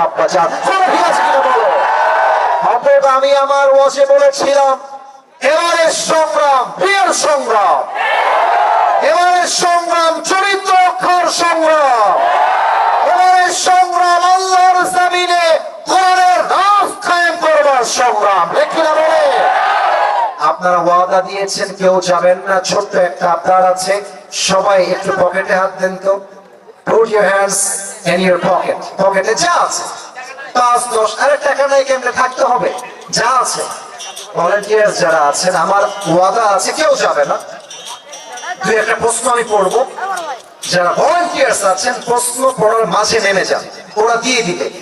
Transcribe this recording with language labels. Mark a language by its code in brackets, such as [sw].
[bn] আব্বা জান, বলো। অতএব আমি আমার ওয়াজে বলেছিলাম, এবারের সংগ্রাম বিয়ের সংগ্রাম, এবারের সংগ্রাম চরিত্র রক্ষার সংগ্রাম, এবারের সংগ্রাম আল্লাহর জমিনে কোরআনের রাজ কায়েম করবার সংগ্রাম। দেখি না বলে আপনারা ওয়াদা দিয়েছেন কেউ যাবেন না, ছোট্ট একটা আবদার আছে, সবাই একটু পকেটে হাত দেন তো। [en] Put your hands in your pocket. [bn] পকেটে যা আছে 5-10 আরে টাকা নাই কেমনে থাকতে হবে, যা আছে। ভলান্টিয়ার্স যারা আছেন, আমার ওয়াদা আছে কেউ যাবে না। দুই একটা প্রশ্ন আমি পড়বো, যারা ভলান্টিয়ার্স আছেন প্রশ্ন পড়ার মাঝে নেমে যান, ওরা দিয়ে দিবে।